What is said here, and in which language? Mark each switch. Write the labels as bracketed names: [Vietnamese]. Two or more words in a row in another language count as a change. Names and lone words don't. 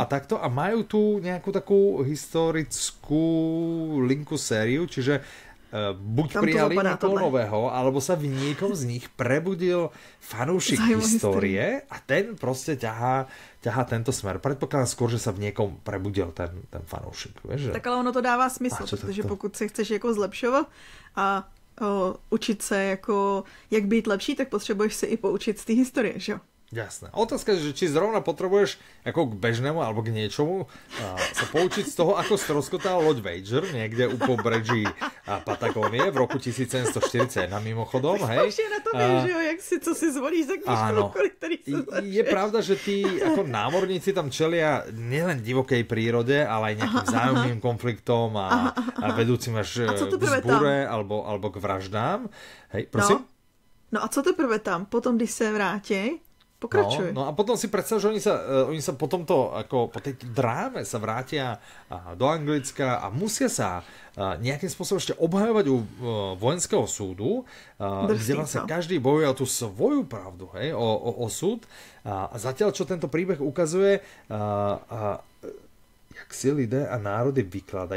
[Slovak] Áno, a takto, a majú tu nejakú takú historickú linku sériu, čiže buď prijali niekoho nového, alebo sa v niekom z nich prebudil fanúšik histórie a ten proste ťahá tento smer. Predpokladám skôr, že sa v niekom prebudil ten fanoušek. Vieš, že? [Czech] Tak ale ono to dává smysl, protože pokud se chceš jako zlepšovat a učit se jako jak být lepší, tak potřebuješ se i poučit z té historie, že jo? [Slovak] Jasné. Otázka je, že či zrovna potrebuješ ako k bežnému alebo k niečomu sa poučiť z toho, ako stroskotal loď Voyager niekde u pobreží Patagónie v roku 1741 mimochodom. Hej. [Czech] Na to že jo, jak si, co si zvolíš za knižku, ktorý sa začneš. [Slovak] Je pravda, že tí ako námorníci tam čelia nielen divokej prírode, ale aj nejakým vzájomným konfliktom a vedúcim až k vzbure alebo k vraždám. Hej, prosím? [Czech] No a co teprve tam? Potom, když se vrátí, pokračuj. [Slovak] No a potom si predstav, že oni sa po tomto, ako po tejto dráme sa vrátia do Anglicka a musia sa nejakým spôsobom ešte obhajovať u vojenského súdu, kde vlastne každý bojuje o tú svoju pravdu, hej, o súd. A zatiaľ, čo tento príbeh ukazuje, [Czech] jak si lidé a národy [Slovak] vykladajú.